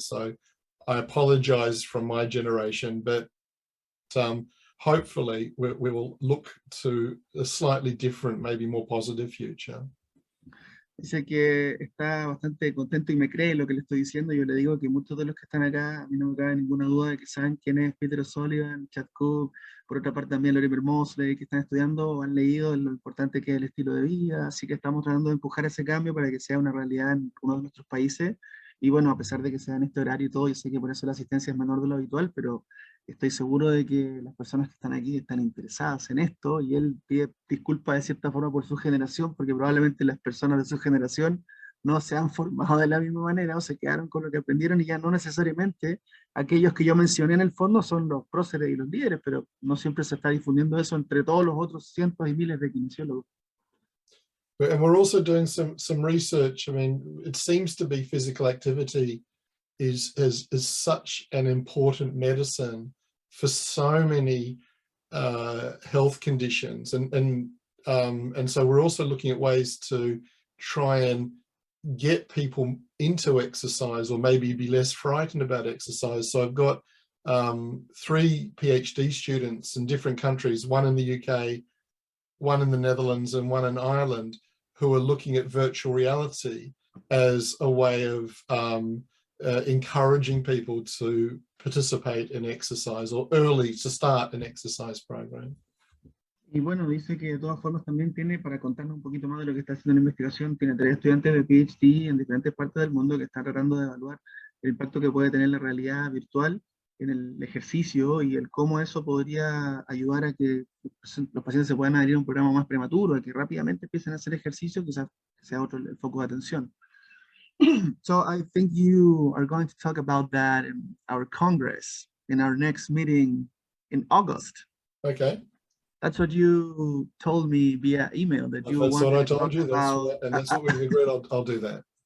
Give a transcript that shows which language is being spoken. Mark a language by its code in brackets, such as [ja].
[en] So I apologize from my generation, but hopefully we will look to a slightly different, maybe more positive future. [es] Dice que está bastante contento y me cree lo que le estoy diciendo. Yo le digo que muchos de los que están acá, a mí no me cabe ninguna duda de que saben quién es Peter O'Sullivan, Chad Cook, por otra parte también Lorimer Mosley, que están estudiando o han leído lo importante que es el estilo de vida, así que estamos tratando de empujar ese cambio para que sea una realidad en uno de nuestros países, Y bueno, a pesar de que sea en este horario y todo, yo sé que por eso la asistencia es menor de lo habitual, pero estoy seguro de que las personas que están aquí están interesadas en esto, y él pide disculpas de cierta forma por su generación, porque probablemente las personas de su generación no se han formado de la misma manera o se quedaron con lo que aprendieron, y ya no necesariamente aquellos que yo mencioné en el fondo son los próceres y los líderes, pero no siempre se está difundiendo eso entre todos los otros cientos y miles de kinesiólogos. [en] And we're also doing some research. I mean, it seems to be physical activity is such an important medicine for so many health conditions, and so we're also looking at ways to try and get people into exercise, or maybe be less frightened about exercise. So I've got 3 PhD students in different countries, one in the UK, one in the Netherlands, and one in Ireland, who are looking at virtual reality as a way of encouraging people to participate in exercise, or early to start an exercise program. [es] Y bueno, dice que de todas formas también tiene, para contarnos un poquito más de lo que está haciendo en la investigación, tiene 3 estudiantes de PhD en diferentes partes del mundo que están tratando de evaluar el impacto que puede tener la realidad virtual en el ejercicio, y el cómo eso podría ayudar a que los pacientes se puedan adherir a un programa más prematuro, a que rápidamente empiecen a hacer ejercicio, quizás sea otro el foco de atención. [en] So I think you are going to talk about that in our Congress, in our next meeting in August. Okay. That's what you told me via email, that you That's what I wanted to told talk you. about, And that's what we've agreed. I'll do that.